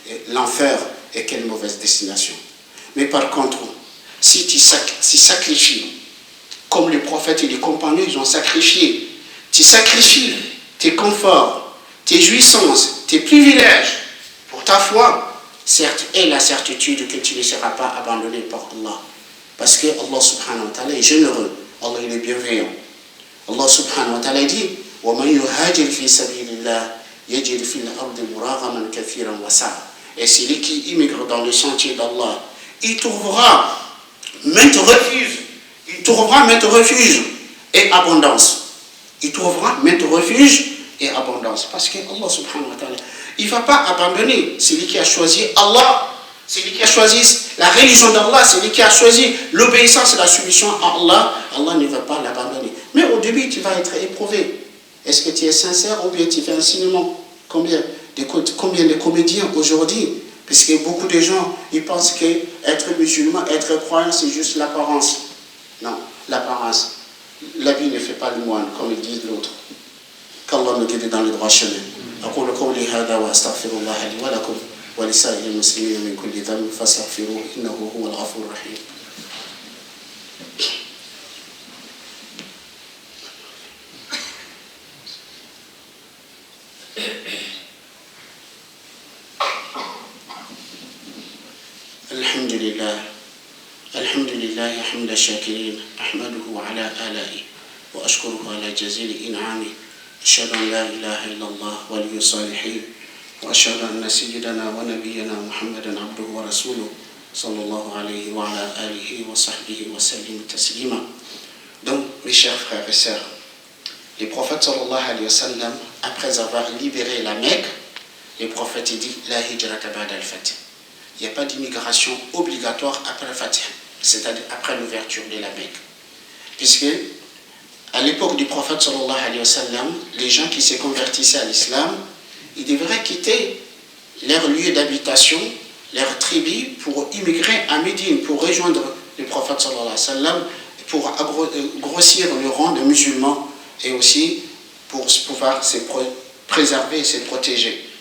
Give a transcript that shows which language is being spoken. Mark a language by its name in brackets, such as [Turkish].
[French] L'enfer est quelle mauvaise destination. Mais par contre, si tu sacrifies, comme les prophètes et les compagnons, ils ont sacrifié, tu sacrifies tes conforts, tes jouissances, tes privilèges pour ta foi, certes, et la certitude que tu ne seras pas abandonné par Allah. Parce que Allah subhanahu wa ta'ala est généreux, Allah il est bienveillant. [Arabic] Allah subhanahu wa ta'ala dit, وَمَنْ يُهَاجِرْ فِي سَبِيلِ اللَّهِ يَجِدْ فِي الْأَرْضِ مُرَاغَمًا كَثِيرًا وَسَعًا. [French] Et celui qui immigre dans le sentier d'Allah, il trouvera maintes refuges et abondance. Il trouvera maintes refuges et abondance. Parce que Allah subhanahu wa ta'ala, il ne va pas abandonner celui qui a choisi Allah, celui qui a choisi la religion d'Allah, celui qui a choisi l'obéissance et la soumission à Allah. Allah ne va pas l'abandonner. Mais au début, tu vas être éprouvé. Est-ce que tu es sincère ou bien tu fais un signement? Combien de comédiens aujourd'hui? Parce que beaucoup de gens, ils pensent qu'être musulman, être croyant, c'est juste l'apparence. Non, l'apparence. La vie ne fait pas le moine, comme ils disent l'autre. Qu'Allah nous guide dans le droit chemin. [Arabic] أقول قولي هذا وأستغفر الله لي ولكم ولسائر المسلمين من كل ذنب فاستغفروه إنه هو الغفور الرحيم. الحمد لله حمد الشاكرين أحمده على آلائه وأشكره على جزيل إنعامه أشهد أن لا إله إلا الله ولي الصالحين وأشهد أن سيدنا ونبينا محمدا عبده ورسوله صلى الله عليه وعلى آله وصحبه وسلم تسليما. [French] Donc, mes chers frères et sœurs, les prophètes sallallahu alayhi wa sallam, après avoir libéré la Mecque, les prophètes disent [Arabic] la hijrata ba'da al-fath. [French] Il n'y a pas d'immigration obligatoire après le Fatih, c'est-à-dire après l'ouverture de la Mecque. Puisque, à l'époque du prophète sallallahu alayhi wa sallam, les gens qui se convertissaient à l'islam, ils devraient quitter leur lieu d'habitation, leur tribu, pour immigrer à Médine, pour rejoindre le prophète sallallahu alayhi wa sallam, pour grossir le rang de musulmans et aussi pour pouvoir se préserver et se protéger.